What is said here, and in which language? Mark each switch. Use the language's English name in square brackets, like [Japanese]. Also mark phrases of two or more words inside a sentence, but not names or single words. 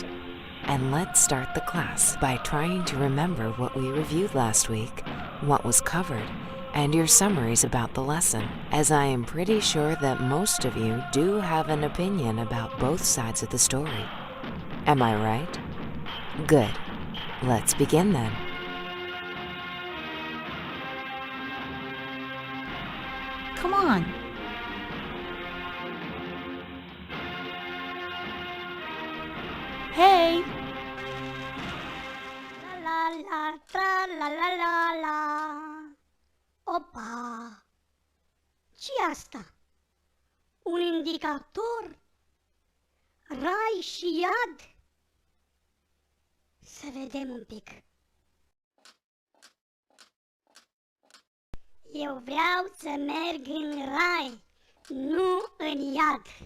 [English] And let's start the class by trying to remember what we reviewed last week, what was covered, and your summaries about the lesson, as I am pretty sure that most of you do have an opinion about both sides of the story. Am I right? Good. Let's begin then. Come on. Hey! La la la, tra la la la la. [Romanian] Opa! Ce-i asta? Un indicator? Rai și iad? Să vedem un pic. Eu vreau să merg în rai, nu în iad.